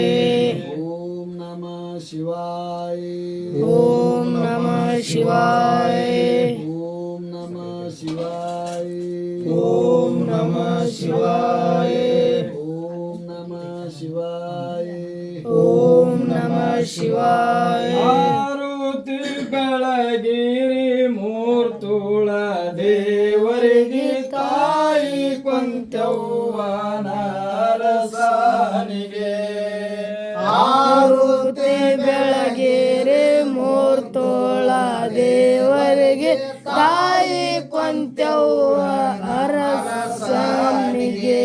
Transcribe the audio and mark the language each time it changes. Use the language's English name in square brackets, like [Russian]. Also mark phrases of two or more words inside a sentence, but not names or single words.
[Sanskrit] ಓಂ ನಮಃ ಶಿವಾಯ. ಓಂ ನಮಃ ಶಿವಾಯ. ಓಂ ನಮಃ ಶಿವಾಯ. ಓಂ ನಮಃ ಶಿವಾಯ. ಓಂ ನಮಃ ಶಿವಾಯ. ಓಂ ನಮಃ ಶಿವಾಯ. [Kannada] ಆರುತಿ ಬೆಳಗಿರಿ ಮೂರ್ತುಳ ದೇವರಿಗೆ ತಾಯಿ ಕೊಂತವ್ವನ ಅರಸನಿಗೆ. ಆರುತಿ ಬೆಳಗಿರಿ ಮೂರ್ತೋಳ ದೇವರಿಗೆ ತಾಯಿ ಕೊಂತವ್ವ ಅರಸನಿಗೆ.